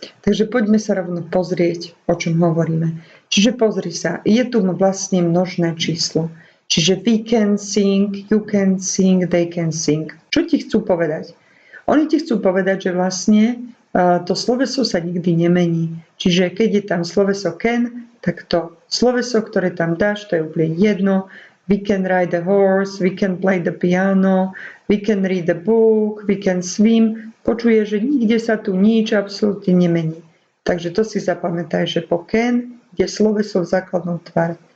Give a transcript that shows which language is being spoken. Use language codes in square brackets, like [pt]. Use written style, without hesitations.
[sk] Takže poďme sa rovno pozrieť, o čom hovoríme. Čiže pozri sa, je tu vlastne množné číslo. Čiže [en] we can sing, you can sing, [sk] they can sing. Čo ti chcú povedať? Oni ti chcú povedať, že vlastne to sloveso sa nikdy nemení. Čiže keď je tam sloveso can, tak to sloveso, ktoré tam dáš, to je úplne jedno. [en] We can ride a horse, we can play the piano, we can read a book, we can swim. [sk] Počuje, že nikde sa tu nič absolútne nemení. Takže to si zapamätaj, že po can je sloveso v základnom tvare.